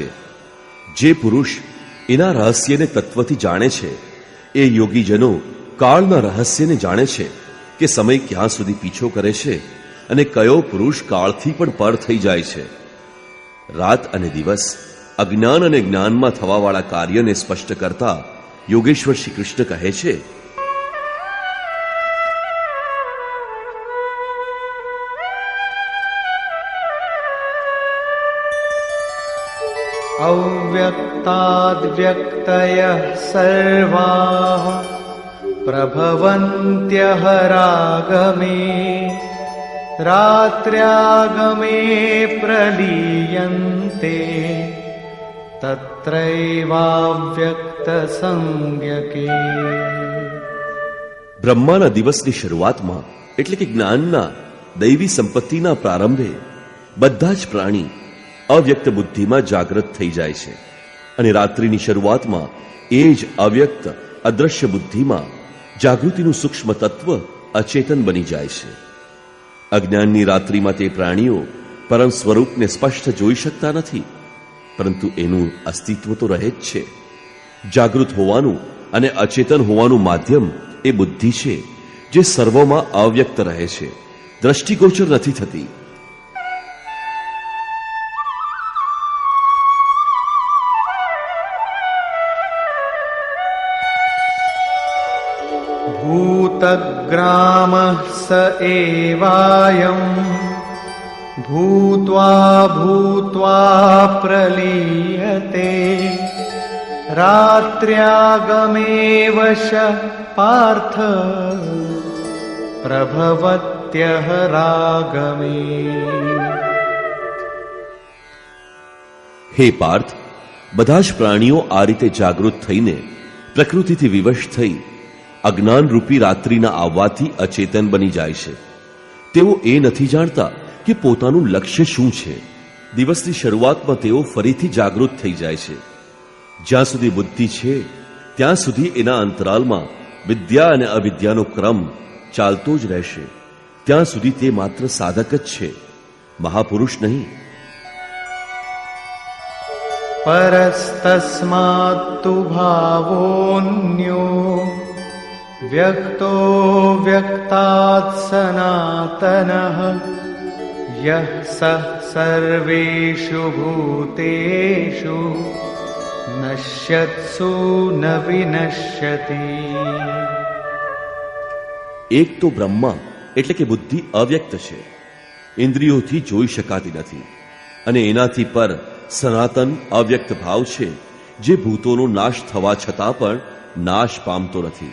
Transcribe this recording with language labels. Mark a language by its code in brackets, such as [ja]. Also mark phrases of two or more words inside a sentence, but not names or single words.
[gu] જે પુરુષ એના રહસ્યને તત્વથી જાણે છે એ યોગીજનો કાળના રહસ્યને જાણે છે કે સમય ક્યાં સુધી પીછો કરે છે અને કયો પુરુષ કાળથી પણ પર થઈ જાય છે. રાત અને દિવસ અજ્ઞાન અને જ્ઞાનમાં થવાવાળા કાર્યને સ્પષ્ટ કરતા યોગેશ્વર શ્રી કૃષ્ણ કહે છે, [sa] अव्यक्ताद्व्यक्तयः सर्वाः प्रभवन्त्यः रागमे रात्र्यागमे प्रलीयन्ते तत्रैवाव्यक्तसंज्ञके. [gu] બ્રહ્માના દિવસની શરૂઆતમાં એટલે કે જ્ઞાનના દૈવી સંપત્તિના પ્રારંભે બધા જ પ્રાણી અવ્યક્ત બુદ્ધિમાં જાગૃત થઈ જાય છે અને રાત્રિની શરૂઆતમાં એ જ અવ્યક્ત અદ્રશ્ય બુદ્ધિમાં જાગૃતિનું સૂક્ષ્મ તત્વ અચેતન બની જાય છે. અજ્ઞાનની રાત્રિમાં તે પ્રાણીઓ પરમ સ્વરૂપને સ્પષ્ટ જોઈ શકતા નથી, પરંતુ એનું અસ્તિત્વ તો રહે જ છે. જાગૃત હોવાનું અને અચેતન હોવાનું માધ્યમ એ બુદ્ધિ છે, જે સર્વમાં અવ્યક્ત રહે છે, દ્રષ્ટિગોચર નથી થતી. [sa] भूतग्रामः स एवायम् भूत्वा भूत्वा प्रलीयते रात्र्यागमेव श पार्थ प्रभवत्यः रागमे. [gu] હે પાર્થ, બધા જ પ્રાણીઓ આ રીતે જાગૃત થઈને પ્રકૃતિથી વિવશ થઈ અજ્ઞાન રૂપી રાત્રિના આવવાથી અચેતન બની જાય છે. તેઓ એ નથી જાણતા કે પોતાનું લક્ષ્ય શું છે. દિવસની શરૂઆતમાં તેઓ ફરીથી જાગૃત થઈ જાય છે. જ્યાં સુધી બુદ્ધિ છે ત્યાં સુધી એના અંતરાલમાં વિદ્યા અને અવિદ્યાનો ક્રમ ચાલતો જ રહેશે. ત્યાં સુધી તે માત્ર સાધક જ છે, મહાપુરુષ નહીં. [sa] परस्तस्मात्तु भावोऽन्यो વ્યક્તો વ્યક્તાત્ સનાતનઃ યઃ સઃ સર્વેષુ ભૂતેષુ નશ્યત્સુ ન વિનશ્યતિ. [gu] એક તો બ્રહ્મા એટલે કે બુદ્ધિ અવ્યક્ત છે, ઇન્દ્રિયોથી જોઈ શકાતી નથી, અને એનાથી પર સનાતન અવ્યક્ત ભાવ છે, જે ભૂતોનો નાશ થવા છતાં પણ નાશ પામતો નથી.